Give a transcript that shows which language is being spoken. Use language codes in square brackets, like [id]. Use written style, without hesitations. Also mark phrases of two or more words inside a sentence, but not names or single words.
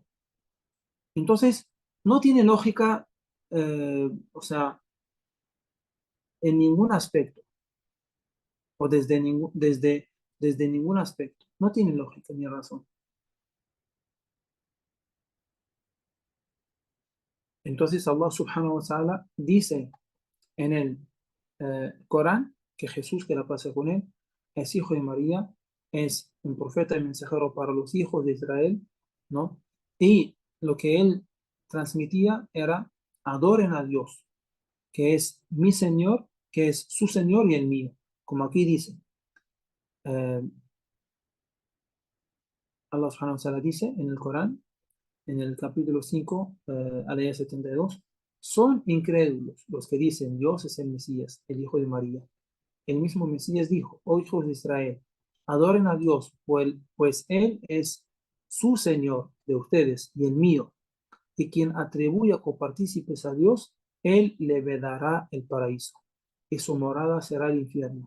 [es] Entonces, no tiene lógica, o sea, en ningún aspecto, o desde ningún aspecto. No tiene lógica ni razón. Entonces, [ar] الله سبحانه وتعالى [es] dice en el Corán que Jesús, que la paz con él, es hijo de María, es un profeta y mensajero para los hijos de Israel, ¿no? Y lo que él transmitía era: adoren a Dios, que es mi Señor, que es su Señor y el mío. Como aquí dice, eh, [ar] الله سبحانه وتعالى [es] dice en el Corán, en el capítulo 5, aleya 72, son incrédulos los que dicen Dios es el Mesías, el hijo de María. El mismo Mesías dijo: oh hijos de Israel, adoren a Dios, pues Él es su Señor de ustedes y el mío, y quien atribuya copartícipes a Dios, Él le vedará el paraíso, y su morada será el infierno.